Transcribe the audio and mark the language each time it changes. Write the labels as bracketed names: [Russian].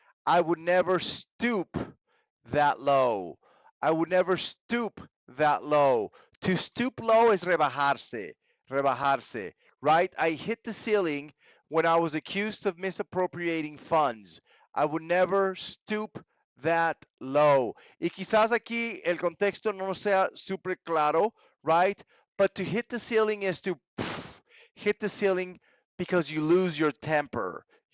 [English] I would never stoop that low. I would never stoop that low. To stoop low is rebajarse, right? I hit the ceiling when I was accused of misappropriating funds. I would never stoop that low. [Spanish] Y quizás aquí el contexto no sea super claro, right? [English] But to hit the ceiling is to hit the ceiling because you lose your temper.